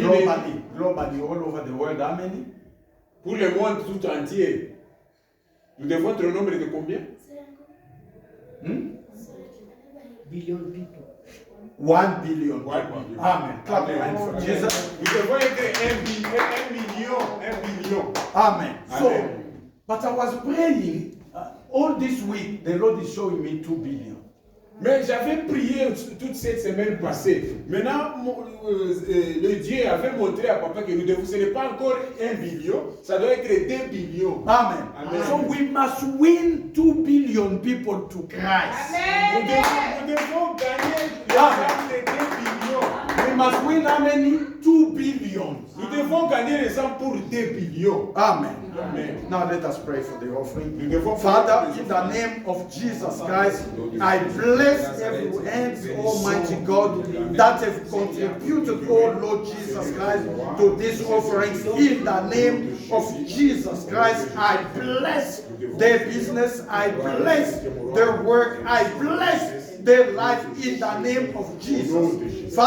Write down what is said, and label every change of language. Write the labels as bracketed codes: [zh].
[en] Globally, all over the world, how many? [fr] Pour le monde tout entier. Nous devons être au nombre de combien? [en] Billion people. 1 billion. 1 billion. Amen. Clap your hands for Amen. Jesus. [fr] Nous devons être 1 million. [en] Amen. So, Amen. but I was praying all this week. The Lord is showing me 2 billion. [fr] Mais j'avais prié toute cette semaine passée. Maintenant, le Dieu avait montré à papa que nous devons, ce n'est pas encore 1 billion, ça doit être 2 billions. Amen. Amen. [en] So we must win 2 billion people to Christ. [fr] Nous devons gagner les âmes de 2 billions. [en] We must win how many? 2 billion. [fr] Nous devons gagner les âmes pour 2 billions. Amen. Amen. [en] Now let us pray for the offering. [fr] Nous devons [en] Father, in the name of Jesus Christ, I bless every hand, Almighty God, that have contributed, oh Lord Jesus Christ, to these offerings. In the name of Jesus Christ, I bless their business, I bless their work, I bless their life in the name of Jesus.